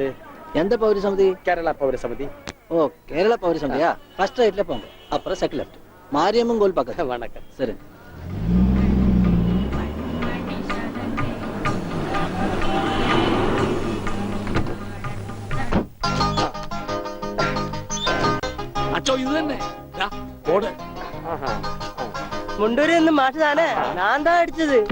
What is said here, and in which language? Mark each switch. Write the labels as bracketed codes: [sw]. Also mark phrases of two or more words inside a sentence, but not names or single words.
[ta] எந்த பௌரசமிதி? கேரளா பௌரசமிதி. ஓ, கேரளா பௌரசமிதியா? [en] first right [ta] போங்க, அப்புறம் [en] second left, [ta] மாரியம்மன் கோயில் பக்கம். வணக்கம். சரி. [ml] അച്ചോ, ഇത് തന്നെ ഓട്. മുണ്ടൂര് എന്ന് മാഷ് താനേ? ഞാൻ താ അടിച്ചത്.